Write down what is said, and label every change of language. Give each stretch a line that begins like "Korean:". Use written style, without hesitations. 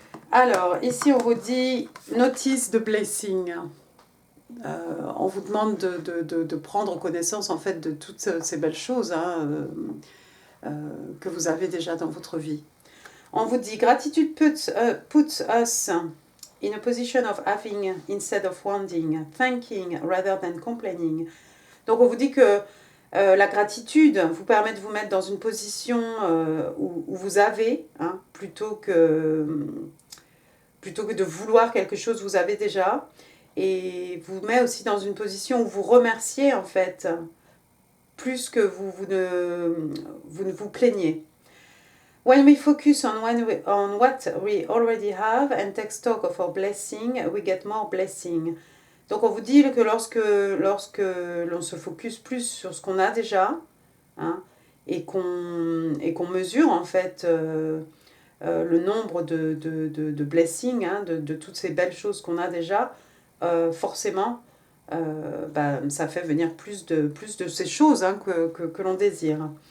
French: Alors, ici, on vous dit
English: notice
French: de blessing. On vous demande de prendre connaissance, en fait, de toutes ces belles choses que vous avez déjà dans votre vie. On vous dit,
English: gratitude puts us in a position of having instead of wanting, thanking rather than complaining.
French: Donc, on vous dit que la gratitude vous permet de vous mettre dans une position où vous avez, plutôt que de vouloir quelque chose, vous avez déjà. Et vous met aussi dans une position où vous remerciez, en fait, plus que vous ne vous plaignez.
English: When we focus on what we already have and take stock of our blessing, we get more blessing.
French: Donc on vous dit que lorsque l'on se focus plus sur ce qu'on a déjà, et qu'on mesure en fait le nombre de blessings, de toutes ces belles choses qu'on a déjà, forcément ça fait venir plus de ces choses que l'on désire.